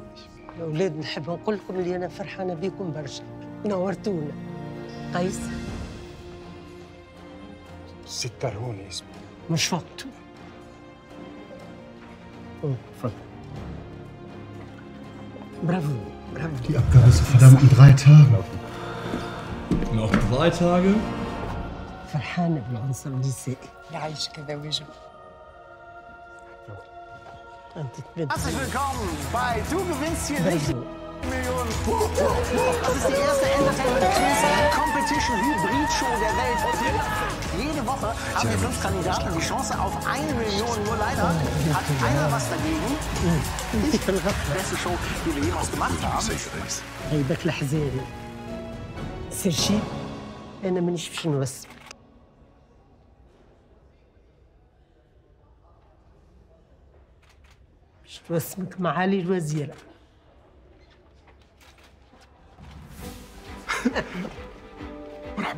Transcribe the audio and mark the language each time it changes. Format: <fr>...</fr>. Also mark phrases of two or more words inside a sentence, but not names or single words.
<ar>يا ولاد، نحب نقول لكم اللي أنا فرحانة بكم برشا، نورتونا. قيس؟ ستة هوني اسمه. مش وقته. تفضل. برافو.</ar> <de>Die Abgabe ist verdammt in 3 Tagen. Noch 3 Tage?</de> <ar>فرحانة بالعنصر النسائي. يعيشك، هذا واجب. أنت تبدأ.</ar> <de>Herzlich willkommen bei Du gewinnst hier nicht Millionen. Das ist die erste</de> <en>Entertainment Competition</en> <de>Hybrid-Show der Welt. Jede Woche haben wir 5 Kandidaten die Chance auf 1 Million. Nur leider hat einer was dagegen. Ich bin die beste Show, die wir jemals gemacht haben.</de> <ar>غيبك الحزين. سيرشي، أنا مانيش باش نوسم. باش توسمك معالي الوزيرة. مرحبا.</ar>